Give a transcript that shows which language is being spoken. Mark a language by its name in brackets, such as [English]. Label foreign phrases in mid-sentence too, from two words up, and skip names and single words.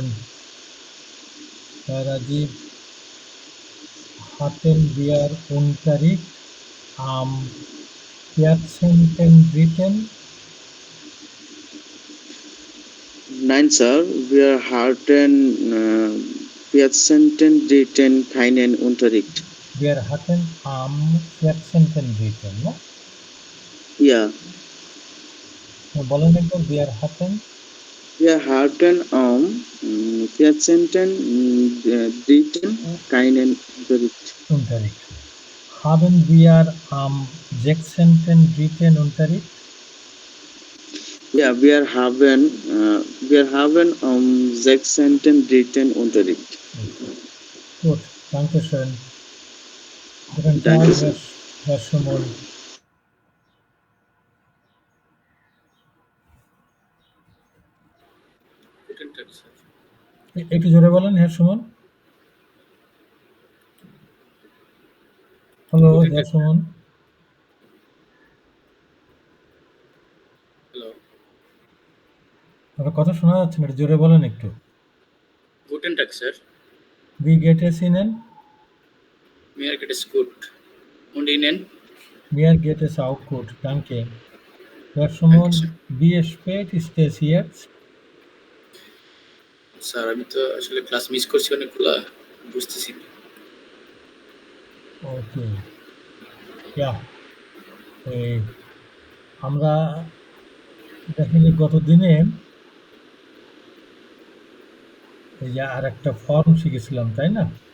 [German] Herr Rajiv, hatten wir Unterricht am 14.3.? Nein, Sir. Wir hatten 14.3. keinen Unterricht. Wir hatten am 14.3., ne? Ja. [Bangla] বলেন একবার, [German] wir hatten? Wir hatten am 14.3. keinen Unterricht. Haben wir am 16.3. Unterricht? Ja, wir haben am 16.3. Unterricht. Gut, danke schön. Guten Tag, Danke, Sir. Herr Schumann. Guten Tag, Sir. [Bangla] একটু জোরে বলেন, [German] Herr Schumann. হ্যালো, Herr Schumann. Hello. [Bangla] আপনার কথা শোনা যাচ্ছে না, একটু জোরে বলেন একটু। [German] Guten Tag, Sir. Wie geht es Ihnen? Mir geht es gut. Und Ihnen? Mir geht es auch gut, danke. [English] Where someone be [German] spät ist es jetzt? [Bangla] স্যার আমি তো আসলে ক্লাস মিস করছি অনেকগুলা, বুঝতেছি না। ওকে, ইয়া এই আমরা দেখেন গত দিনে এই যে আর একটা ফর্ম শিখেছিলাম, তাই না?